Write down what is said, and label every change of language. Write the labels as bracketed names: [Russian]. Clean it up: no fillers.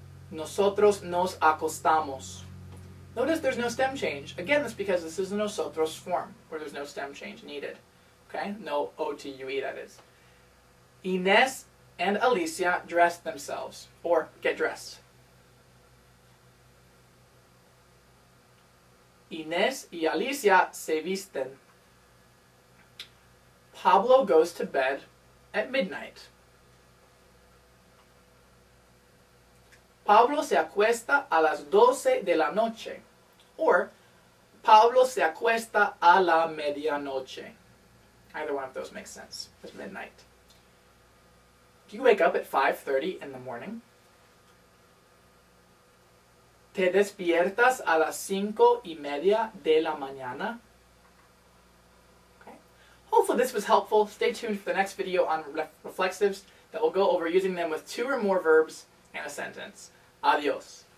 [Spanish] Nosotros nos acostamos. [English] Notice there's no stem change. Again, that's because this is a nosotros form, where there's no stem change needed. Okay? No O-T-U-E, that is. Inés and Alicia dress themselves, or get dressed. [Spanish] Inés y Alicia se visten. [English] Pablo goes to bed at midnight. [Spanish] Pablo se acuesta a las 12 de la noche. Or, Pablo se acuesta a la medianoche. [English] Either one of those makes sense. It's midnight. Do you wake up at 5:30 in the morning? [Spanish] ¿Te despiertas a las 5:30 de la mañana? [English] Okay. Hopefully this was helpful. Stay tuned for the next video on reflexives that will go over using them with 2 or more verbs and a sentence. Adios.